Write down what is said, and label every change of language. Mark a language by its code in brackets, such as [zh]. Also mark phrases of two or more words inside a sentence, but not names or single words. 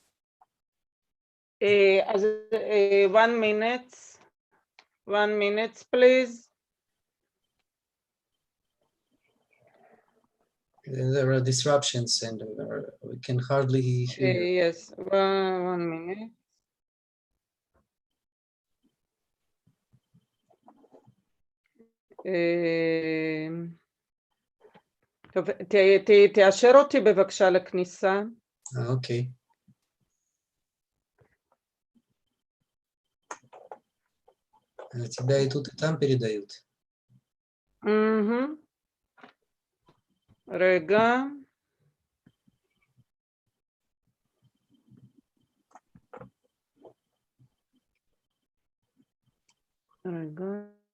[en] 1 minute. 1 minute, please. There are disruptions and we can hardly hear. Yes, 1 minute. [he] טוב, תאשר אותי בבקשה לכניסה. אוקיי. [ru] Тебя и тут, и там передают. [he] רגע. רגע.